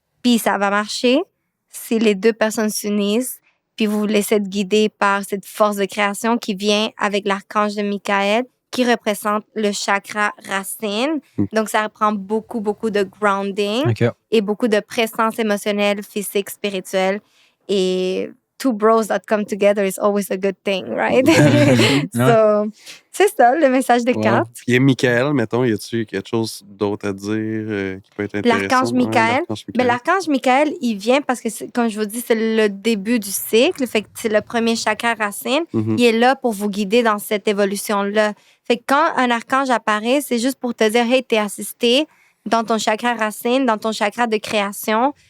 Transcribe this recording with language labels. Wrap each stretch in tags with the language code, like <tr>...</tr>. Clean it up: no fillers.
<fr>Puis ça va marcher si les deux personnes s'unissent, puis vous vous laissez guider par cette force de création qui vient avec l'archange de Michael, qui représente le chakra racine. Donc, ça reprend beaucoup, beaucoup de grounding OK. et beaucoup de présence émotionnelle, physique, spirituelle.</fr> <en>Et two bros that come together is always a good thing, right?</en> <fr>So, c'est ça, le message des Ouais. cartes. Puis, Michael, mettons, y a-tu quelque chose d'autre à dire qui peut être intéressant? L'archange Michael. l'archange Mais l'archange Michael, il vient parce que, comme je vous dis, c'est le début du cycle. Fait que c'est le premier chakra racine. Mhm. Il est là pour vous guider dans cette évolution-là. Fait que quand un archange apparaît, c'est juste pour te dire, hey, t'es assisté dans ton chakra racine, dans ton chakra de création.</fr>